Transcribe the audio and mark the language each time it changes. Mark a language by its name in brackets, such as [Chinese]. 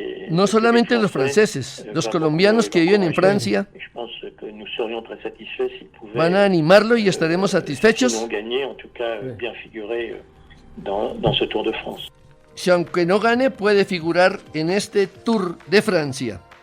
[Spanish] No solamente los franceses, los colombianos que viven en Francia [French] Je pense que nous serions très satisfaits s'ils pouvaient [Spanish] van a animarlo y estaremos satisfechos [French] sinon gagner, en tout cas bien figurer dans ce Tour de France. [Spanish] si aunque no gane puede figurar en este Tour de Francia.